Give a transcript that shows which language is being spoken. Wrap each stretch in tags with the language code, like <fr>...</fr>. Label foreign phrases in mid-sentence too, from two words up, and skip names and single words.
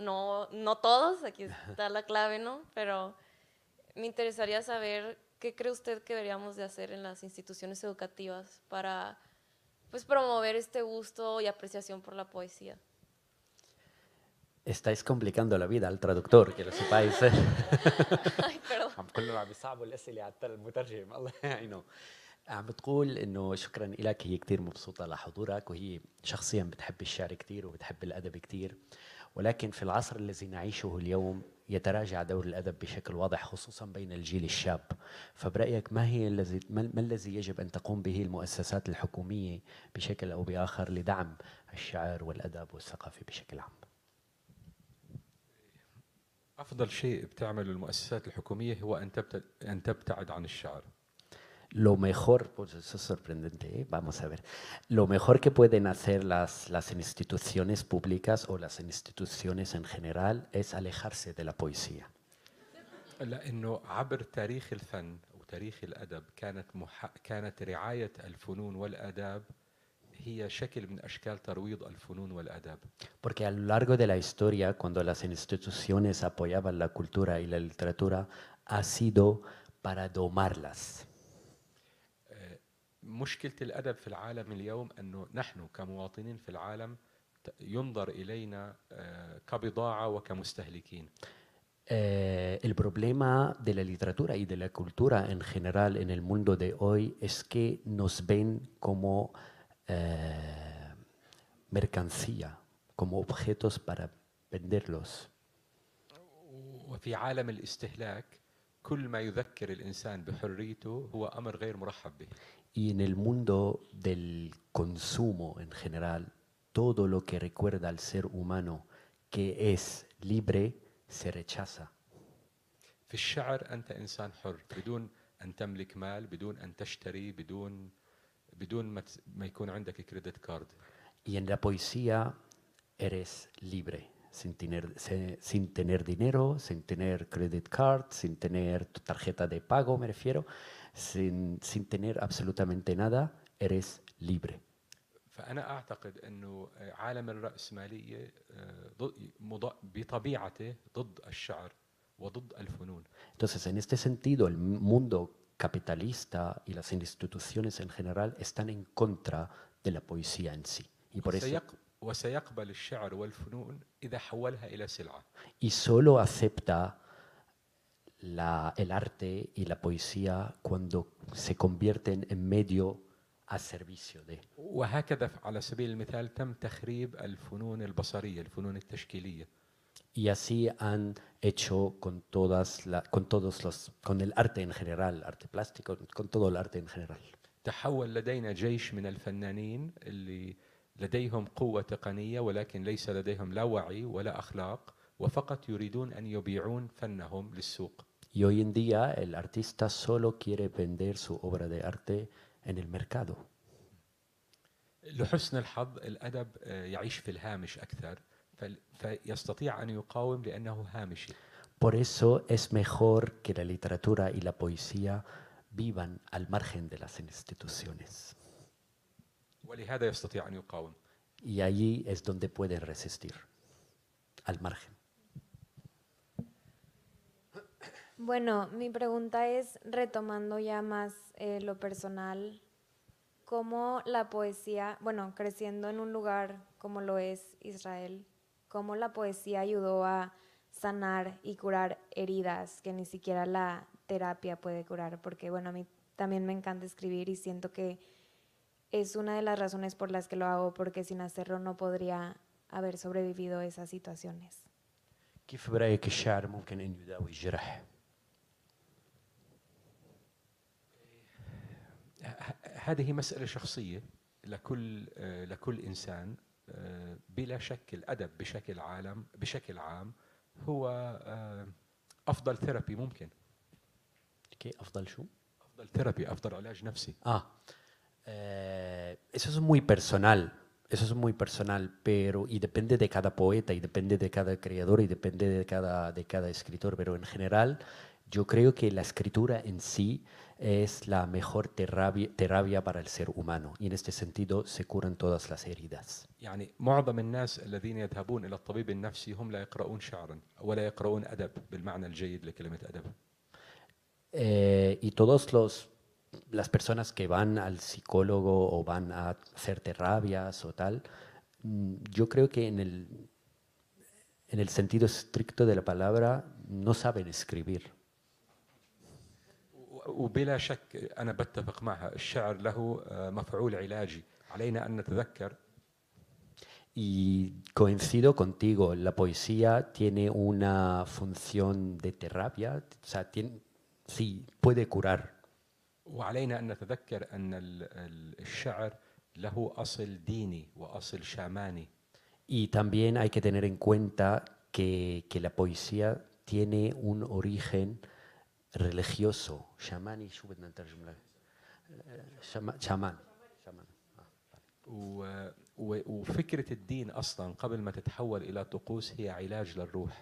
<es>No todos, aquí está la clave, ¿no? Pero me interesaría saber qué cree usted que deberíamos de hacer en las instituciones educativas para pues promover este gusto y apreciación por la poesía. Estáis complicando la vida al traductor, que lo sepáis. Ay, perdón.</es> <ar>عم كلهم عم يصعبوا الأسئلة على المترجم، الله يعينه. عم بتقول إنه شكراً لك، هي كتير مبسوطة لحضورك وهي شخصياً بتحب الشعر كتير وبتحب الأدب كتير، ولكن في العصر الذي نعيشه اليوم يتراجع دور الأدب بشكل واضح خصوصاً بين الجيل الشاب. فبرأيك ما الذي يجب أن تقوم به المؤسسات الحكومية بشكل أو بآخر لدعم الشعر والأدب والثقافة بشكل عام؟ أفضل شيء بتعمله المؤسسات الحكومية هو أن تبتعد عن الشعر.</ar> <es>Lo mejor, pues eso es sorprendente, vamos a ver, lo mejor que pueden hacer las instituciones públicas o las instituciones en general es alejarse de la poesía.</es> <ar>لأنه عبر تاريخ الفن وتاريخ الأدب كانت رعاية الفنون والآداب هي شكل من أشكال ترويض الفنون والآداب.</ar> <es>Porque a lo largo de la historia, cuando las instituciones apoyaban la cultura y la literatura, ha sido para domarlas.</es> <ar>مشكلة الأدب في العالم اليوم أنه نحن كمواطنين في العالم ينظر إلينا كبضاعة وكمستهلكين.</ar> <es>El problema de la literatura y de la cultura en general en el mundo de hoy es que nos ven como mercancía, como objetos para venderlos.</es> <ar>وفي عالم الاستهلاك كل ما يذكر الإنسان بحريته هو أمر غير مرحب به.</ar> <es>Y en el mundo del consumo en general, todo lo que recuerda al ser humano que es libre se rechaza.</es> <ar>في الشعر أنت إنسان حر بدون أن تملك مال، بدون أن تشتري، بدون ما يكون عندك</ar> <en>credit card.</en> <es>Y en la poesía eres libre, sin tener dinero, sin tener</es> <en>credit card,</en> <es>sin tener tu tarjeta de pago, me refiero, sin tener absolutamente nada, eres libre.</es> <ar>فأنا أعتقد أنه عالم الرأسمالية بطبيعته ضد الشعر وضد الفنون.</ar> <es>Entonces, en este sentido, el mundo capitalista y las instituciones en general están en contra de la poesía en sí. Y por eso</es> <ar>وسيقبل الشعر والفنون إذا حولها إلى سلعة.</ar> <es>y solo acepta el arte y la poesía cuando se convierten en medio a servicio de.</es> <ar>وهكذا على سبيل المثال تم تخريب الفنون البصرية، الفنون التشكيلية.</ar> <es>Y así han hecho con el arte en general, arte plástico, con todo el arte en general.</es> <ar>تحول لدينا جيش من الفنانين اللي لديهم قوة تقنية ولكن ليس لديهم لا وعي ولا أخلاق وفقط يريدون أن يبيعون فنهم للسوق.</ar> <es>Y hoy en día el artista solo quiere vender su obra de arte en el mercado.</es> <ar>لحسن الحظ الأدب يعيش في الهامش أكثر فيستطيع أن يقاوم لأنه هامشي.</ar> <es>Por eso es mejor que la literatura y la poesía vivan al margen de las instituciones.</es> <ar>ولهذا يستطيع أن يقاوم.</ar> <es>Y allí es donde pueden resistir, al margen. Bueno, mi pregunta es, retomando ya más lo personal, ¿cómo la poesía, bueno, creciendo en un lugar como lo es Israel, cómo la poesía ayudó a sanar y curar heridas que ni siquiera la terapia puede curar? Porque, bueno, a mí también me encanta escribir y siento que es una de las razones por las que lo hago, porque sin hacerlo no podría haber sobrevivido esas situaciones.</es> <ar>كيف برأيك الشعر ممكن أن يداوي الجرح؟ هذه مسألة شخصية لكل إنسان. بلا شك الأدب بشكل عام هو أفضل ثيرابي ممكن. أفضل شو؟ أفضل ثيرابي، أفضل علاج نفسي.</ar> <es>Eso es muy personal, pero y depende de cada poeta y depende de cada creador y depende de cada escritor, pero en general yo creo que la escritura en sí es la mejor terapia para el ser humano y en este sentido se curan todas las heridas.</es> <ar>يعني معظم الناس الذين يذهبون إلى الطبيب النفسي هم لا يقرؤون شعرا ولا يقرؤون أدب بالمعنى الجيد لكلمة أدب.</ar> <es>Y las personas que van al psicólogo o van a hacer terapias o tal, yo creo que en el sentido estricto de la palabra no saben escribir.</es> <ar>وبلا شك أنا بتفق معها، الشعر له مفعول علاجي، علينا أن نتذكر.</ar> <es>Y coincido contigo, la poesía tiene una función de terapia, o sea, sí, puede curar.</es> <ar>وعلينا أن نتذكر أن الشعر له أصل ديني وأصل شاماني.</ar> <es>Y también hay que tener en cuenta que la poesía tiene un origen religioso.</es> <ar>شاماني شو بدنا نترجم له؟ شامان. وفكرة الدين أصلا قبل ما تتحول إلى طقوس هي علاج للروح.</ar>